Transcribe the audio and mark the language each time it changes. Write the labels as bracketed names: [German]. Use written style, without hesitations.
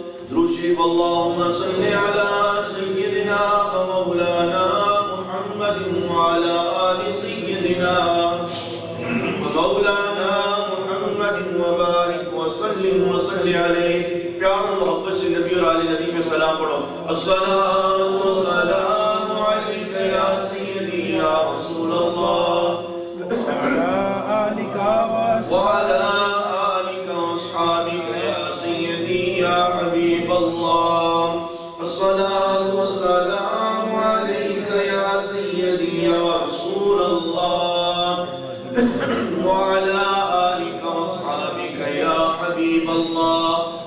[Arabic] درود شریف: اللهم صل على سيدنا ومولانا محمد وعلى آل سيدنا ومولانا محمد وبارك وسلم وصل عليه. [Urdu] پیار و محبت سے نبی اور آل نبی میں سلام پڑھو. [Arabic] الصلاة والسلام علیک یا سیدی یا رسول اللہ وعلى آلك واصحابك يا سيدي يا حبيب الله. الصلاة والسلام عليك يا سيدي يا رسول الله وعلى آلك واصحابك يا حبيب الله.